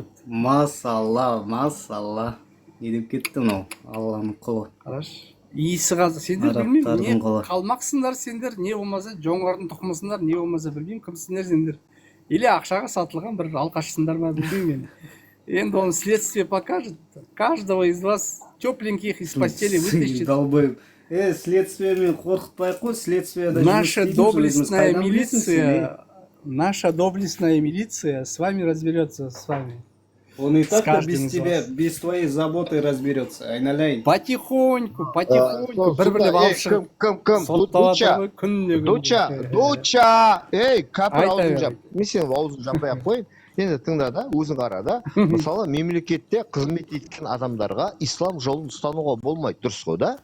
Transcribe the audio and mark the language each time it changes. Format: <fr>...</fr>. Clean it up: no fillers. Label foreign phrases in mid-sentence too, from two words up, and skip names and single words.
<kk>Масалла, масалла. Не деп кетті мынау? Алланың құлы. Қараш. Иісі қазір, сендер Арабтардың білмеймін, не құлы. қалмақсыңдар сендер, не болмаса жоңғардың тұқымысыңдар, не болмаса білмеймін, кімсіңдер сендер. Или ақшаға сатылған бір алқашсыңдар ма білмеймін. Енді оны</kk> <ru>следствие покажет. Каждого из вас тепленьких из постели вытащит. Долбоеб.</ru> <kk>Следствиемен қорқытпай қой, следствиеда</kk> <ru>Наша доблестная милиция с вами разберется, с вами. Он и так каждым без из тебя, вас. без твоей заботы разберется.</ru> <kk>Айналайын. Потихоньку, бір-бірлеп алып шығып. Кім, Соттаватыр күнде күнде. Дуча, ей, кәпір Айта аузын бер. жап. Мен сенің аузын жаппай ақ қойын. Енді тыңда да, өзің қара да. Мысалы, мемлекетте қызмет еткен адамдарға ислам жолын ұстануға болмайды, дұрыс қой да?</kk>